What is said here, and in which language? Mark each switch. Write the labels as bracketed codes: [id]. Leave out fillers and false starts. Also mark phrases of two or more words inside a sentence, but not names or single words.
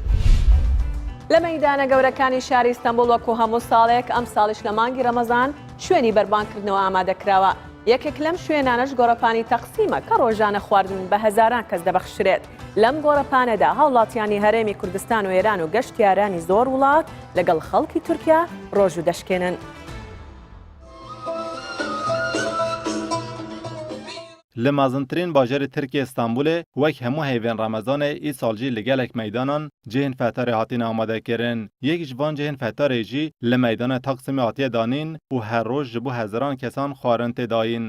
[ckb] لە مەیدانە گەورەکانی شاری ئیستەمبوڵ وەکو هەموو ساڵێک ئەم ساڵیش لە مانگی ڕەمەزان شوێنی بەربانکردنەوە ئامادەکراوە. یەکێک لەم شوێنانەش گۆڕەپانی تەقسیمە کە ڕۆژانە خواردن بە هەزاران کەس دەبەخشرێت. لەم گۆڕەپانەدا هاوڵاتیانی هەرێمی کوردستان و ئێران و گەشتیارانی زۆر وڵات لەگەڵ خەڵکی تورکیا ڕۆژوو دەشکێنن. [ku] li mezintirîn bajarê Tirkiye Stenbolê wek hemû hêvên Remezanê îsal jî li gelek meydanan cihên fetarê hatîne amadekirin. Yek ji van cihên fetarê jî li meydana Taksimê hatiye danîn û her roj ji bo hezaran kesan xwarin tê dayîn.